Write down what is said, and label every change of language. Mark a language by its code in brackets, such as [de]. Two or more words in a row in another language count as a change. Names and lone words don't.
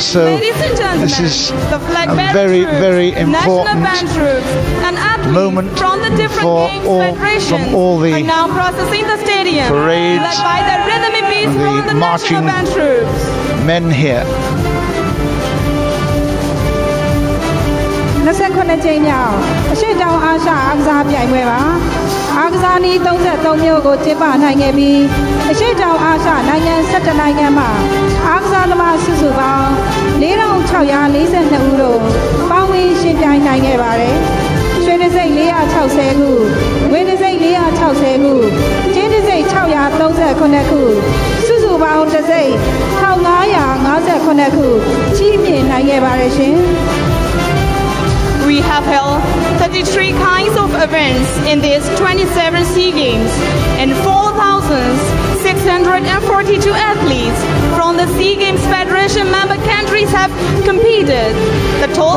[en] So this is a very, very important moment for all the parades and the marching men here. [my] 29 ကြိမ်မြောက်အရှေ့တောင်အာရှအားကစားပြိုင်ပွဲပါအားကစားန ည်း33မျိုးကိုကျင်းပနိုင်ခဲ့ပြီးအရှေ့တောင်အာရှနိုင်ငံ17နိုင်ငံမှာအားကစားသမားစုစုပေါင်း4642ဦးတို့ပေါင်းဝင်ရှင်ပြိုင်နိုင်ခဲ့ပါတယ်ရွှေတံဆိပ်460ခုငွေတံဆိပ်460ခုကျင်း 639ခုစုစုပေါင်းတစ်စိတ်1559ခုချီးမြှင့်နိုင်ခဲ့ပါတယ်ရှင် [en] We have held 33 kinds of events in these 27 SEA Games, and 4,642 athletes from the SEA Games Federation member countries have competed. The total